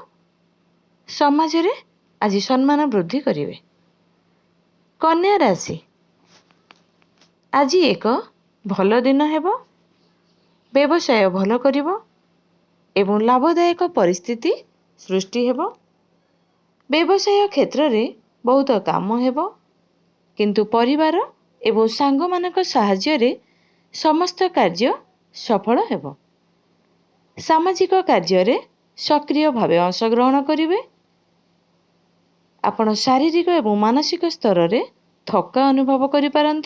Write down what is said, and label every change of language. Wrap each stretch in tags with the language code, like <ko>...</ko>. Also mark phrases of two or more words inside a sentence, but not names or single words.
<or>ସମାଜରେ ଆଜି ସମ୍ମାନ ବୃଦ୍ଧି କରିବେ। କନ୍ୟା ରାଶି। ଆଜି ଏକ ଭଲ ଦିନ ହେବ। ବ୍ୟବସାୟ ଭଲ କରିବ ଏବଂ ଲାଭଦାୟକ ପରିସ୍ଥିତି ସୃଷ୍ଟି ହେବ। ବ୍ୟବସାୟ କ୍ଷେତ୍ରରେ ବହୁତ କାମ ହେବ, କିନ୍ତୁ ପରିବାର ଏବଂ ସାଙ୍ଗମାନଙ୍କ ସାହାଯ୍ୟରେ ସମସ୍ତ କାର୍ଯ୍ୟ ସଫଳ ହେବ। ସାମାଜିକ କାର୍ଯ୍ୟରେ ସକ୍ରିୟ ଭାବେ ଅଂଶଗ୍ରହଣ କରିବେ। ଆପଣ ଶାରୀରିକ ଏବଂ ମାନସିକ ସ୍ତରରେ ଥକା ଅନୁଭବ କରିପାରନ୍ତି।</or>